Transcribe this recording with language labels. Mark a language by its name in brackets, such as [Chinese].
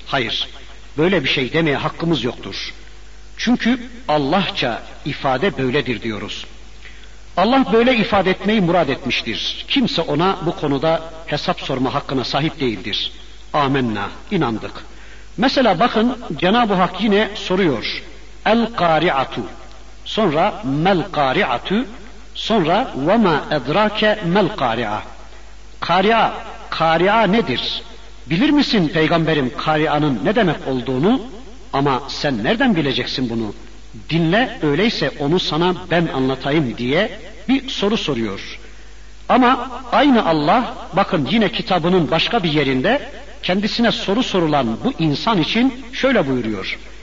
[Turkish] Hayır, böyle bir şey demeye hakkımız yoktur. Çünkü Allahça ifade böyledir diyoruz. Allah böyle ifade etmeyi murad etmiştir. Kimse ona bu konuda hesap sorma hakkına sahip değildir. Amenna, inandık. Mesela bakın, Cenab-ı Hak yine soruyor. [Arabic] El-kari'atu. [Turkish] Sonra [Arabic] mel-kari'atu. [Turkish] Sonra [Arabic] وَمَا اَدْرَاكَ مَلْقَارِعَ. [Turkish] Kari'a, kari'a nedir? Bilir misin peygamberim kari'anın ne demek olduğunu? Ama sen nereden bileceksin bunu? Dinle, öyleyse onu sana ben anlatayım diye bir soru soruyor. Ama aynı Allah, bakın yine kitabının başka bir yerinde, kendisine soru sorulan bu insan için şöyle buyuruyor.